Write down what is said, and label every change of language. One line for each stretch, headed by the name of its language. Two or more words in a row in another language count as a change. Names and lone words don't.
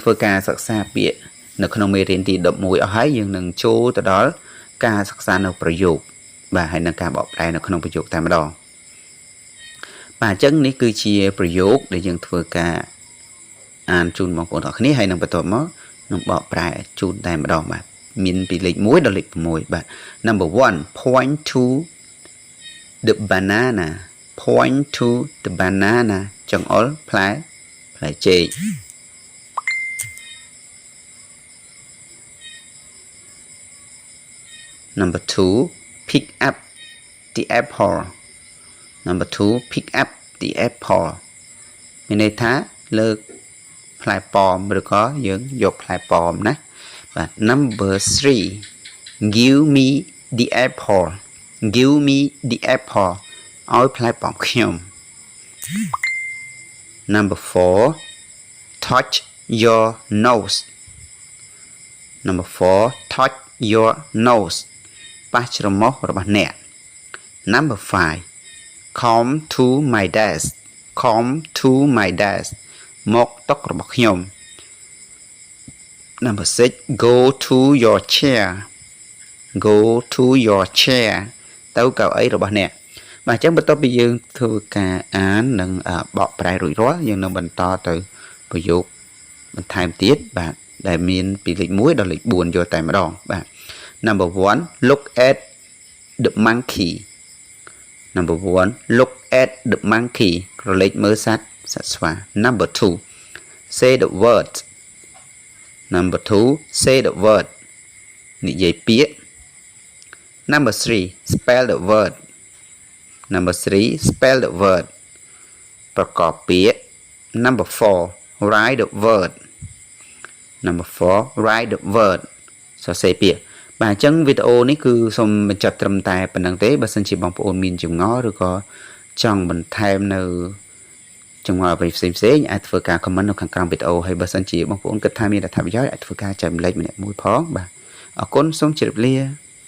Khmer: ធ្វើការសិក្សាពាក្យនៅក្នុងមេរៀនទី11អស់ហើយយើងនឹងចូលទៅដល់ការសិក្សានៅប្រយោគបាទហើយនឹងការបកប្រែនៅក្នុងប្រយោគតែម្ដងបាទអញ្ចឹងនេះគឺជាប្រយោគដែលយើងធ្វើការអានជូនបងប្អូនទាំងគ្នាហើយនឹងបន្ទាប់មកនឹងបកប្រែជូនតែម្ដងបាទមានពីលេខ1ដល់លេខ6បាទ
English: Number 1 point to the banana
Khmer: ចង្អុលផ្លែចេក
English: Number 2 pick up the apple
Khmer: មានន័យថាលើកផ្លែប៉ោមឬក៏យើងយកផ្លែប៉ោមណាបាទ
English: Number 3 give me the apple
Khmer: ឲ្យផ្លែប៉ោមខ្ញុំ
English: Number 4 touch your nose
Khmer: ប៉ះច្រមុះរបស់អ្នក
English: Number 5 come to my desk
Khmer: មកតុរបស់ខ្ញុំ
English: Number 6 go to your chair
Khmer: ទៅកៅអីរបស់អ្នកបាទអញ្ចឹងបន្ទាប់ពីយើងធ្វើការអាននិងបកប្រែរួចរាល់យើងនឹងបន្តទៅប្រយោគបន្ថែមទៀតបាទដែលមានពីលេខ1ដល់លេខ4យកតែម្ដងបាទ
English: Number 1 look at the monkey
Khmer: ក្រឡេកមើលសត្វស្វា
English: Number 2 say the word
Khmer: និយាយពាក្យ
English: Number 3 spell the word
Khmer: ប្រកបពាក្យ
English: Number 4 write the word
Khmer: សរសេរពាក្យបាទអញ្ចឹងវីដេអូនេះគឺសូមបញ្ចប់ត្រឹមតែប៉ុណ្្នឹងទេបើសិនជាបងប្អូនមានចម្ងល់ឬក៏ចង់បន្ថែមនៅចម្ងល់អ្វីផ្សេងអាចធ្វើការ comment នៅខាងក្រោមវីដេអូហើយបើសិនជាបងប្អូនគិតថាមានអត្ថប្រយោជន៍អាចធ្វើការចែករំលែកម្នាក់មួយផងបាទអរគុណសូមជម្រាបលា